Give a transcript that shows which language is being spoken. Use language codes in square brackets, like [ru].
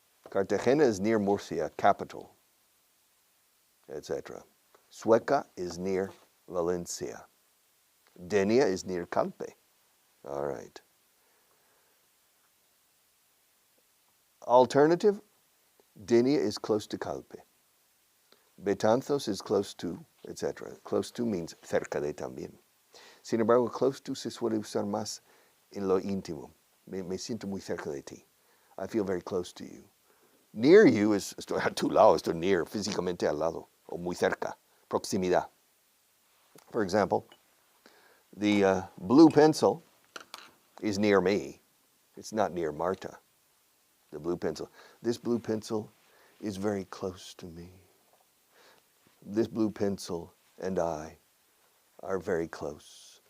[en] Cartagena is near Murcia, capital, etc. Sueca is near Valencia. Denia is near Calpe. All right. Alternative, Denia is close to Calpe. Betanzos is close to, etc. [es] Close to means cerca de también. Sin embargo, close to se suele usar más en lo íntimo. Me siento muy cerca de ti. [en] I feel very close to you. Near you is [es] estoy a tu lado, estoy near, físicamente al lado, o muy cerca, proximidad. [en] For example, the blue pencil is near me. It's not near Marta, the blue pencil. This blue pencil is very close to me. This blue pencil and I are very close.